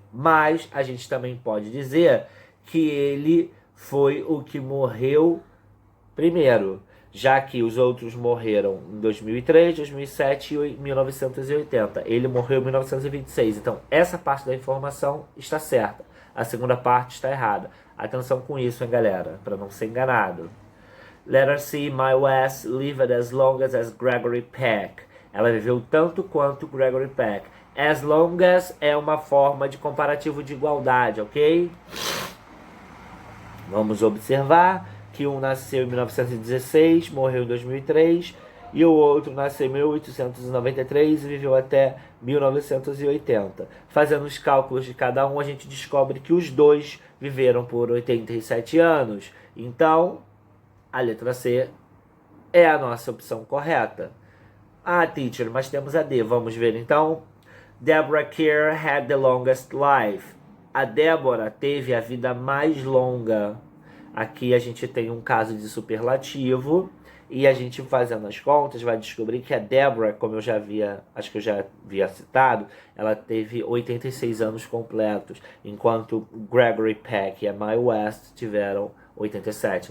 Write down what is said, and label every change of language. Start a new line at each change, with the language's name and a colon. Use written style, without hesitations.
Portuguese: Mas a gente também pode dizer que ele foi o que morreu primeiro, já que os outros morreram em 2003, 2007 e 1980. Ele morreu em 1926. Então, essa parte da informação está certa. A segunda parte está errada. Atenção com isso, hein, galera, para não ser enganado.
English: Letter C, My West lived as long as Gregory Peck.
Portuguese: Ela viveu tanto quanto Gregory Peck.
English: As long as
Portuguese: é uma forma de comparativo de igualdade, ok? Vamos observar que um nasceu em 1916, morreu em 2003, e o outro nasceu em 1893 e viveu até 1980. Fazendo os cálculos de cada um, a gente descobre que os dois viveram por 87 anos. Então, a letra C é a nossa opção correta. Ah, teacher, mas temos a D. Vamos ver então.
English: Deborah Kerr had the longest life.
Portuguese: A Débora teve a vida mais longa. Aqui a gente tem um caso de superlativo. E a gente fazendo as contas vai descobrir que a Deborah, como eu já havia, acho que eu já havia citado, ela teve 86 anos completos, enquanto Gregory Peck e a Mae West tiveram 87.